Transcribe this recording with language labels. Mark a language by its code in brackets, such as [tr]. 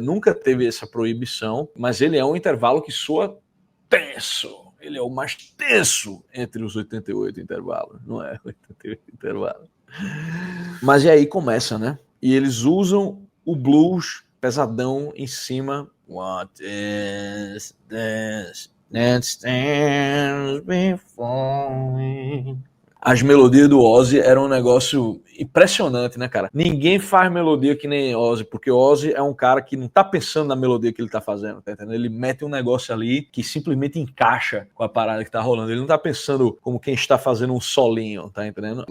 [pt] Nunca teve essa proibição, mas ele é um intervalo que soa tenso. Ele é o mais tenso entre os 88 intervalos, não é? 88 intervalos. Mas e aí começa, né? E eles usam o blues pesadão em cima. [en] What is this that stands before me? [pt] As melodias do Ozzy eram um negócio impressionante, né, cara? Ninguém faz melodia que nem Ozzy, porque Ozzy é um cara que não tá pensando na melodia que ele tá fazendo, tá entendendo? Ele mete um negócio ali que simplesmente encaixa com a parada que tá rolando. Ele não tá pensando como quem está fazendo um solinho, tá entendendo?